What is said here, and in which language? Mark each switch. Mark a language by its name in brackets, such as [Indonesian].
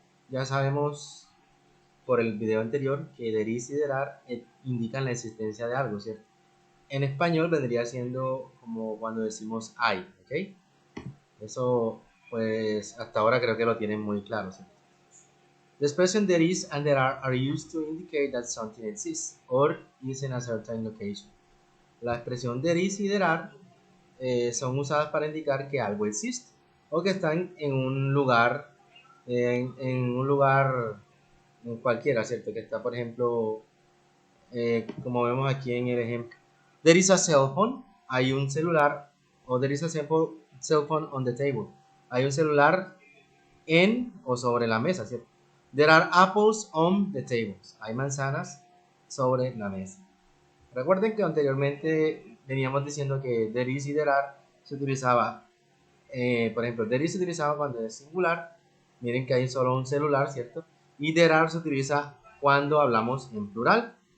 [Spanish] Ya sabemos por el video anterior que there is y there are indican la existencia de algo, ¿cierto? En español vendría siendo como cuando decimos hay, ¿ok? Eso pues hasta ahora creo que lo tienen muy claro, ¿cierto? [English] The expression there is and there are used to indicate that something exists or is in a certain location. [Spanish] La expresión there is y there are son usadas para indicar que algo existe o que están en un lugar, en un lugar en cualquiera, ¿cierto? Que está, por ejemplo, como vemos aquí en el ejemplo. [English] There is a cell phone, [Spanish] hay un celular, [English] o there is a cell phone on the table. [Spanish] Hay un celular en o sobre la mesa, ¿cierto? [English] There are apples on the tables. [Spanish] Hay manzanas sobre la mesa. Recuerden que anteriormente veníamos diciendo que there is y there are se utilizaba, por ejemplo, there is se utilizaba cuando es singular. Miren que hay solo un celular, ¿cierto? Y there are se utiliza cuando hablamos en plural.